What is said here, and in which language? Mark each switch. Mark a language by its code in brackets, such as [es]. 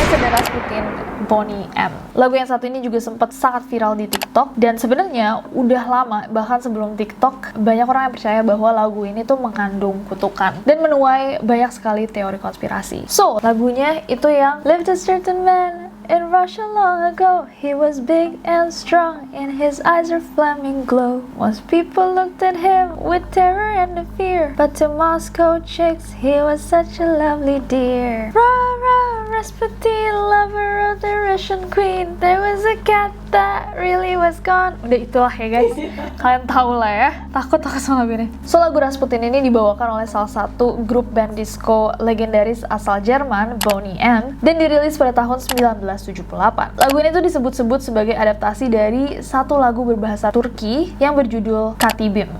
[en] Rasputin Boney M. [id] Lagu yang satu ini juga sempat sangat viral di TikTok, dan sebenarnya udah lama, bahkan sebelum TikTok, banyak orang yang percaya bahwa lagu ini tuh mengandung kutukan dan menuai banyak sekali teori konspirasi. [en] So, [id] lagunya itu yang [en] Lived a Certain Man in Russia long ago. He was big and strong, and his eyes are flaming glow. Most people looked at him with terror and fear, but to Moscow chicks, he was such a lovely dear. Rah, rah, Rasputin, lover of the Russian queen. There was a cat that really was gone. [id] Udah itulah ya guys, kalian tahu lah ya. Takut sama lagu ini. So, lagu Rasputin ini dibawakan oleh salah satu grup band disco legendaris asal Jerman, Boney M, dan dirilis pada tahun 1978. Lagu ini tuh disebut-sebut sebagai adaptasi dari satu lagu berbahasa Turki yang berjudul Katibim.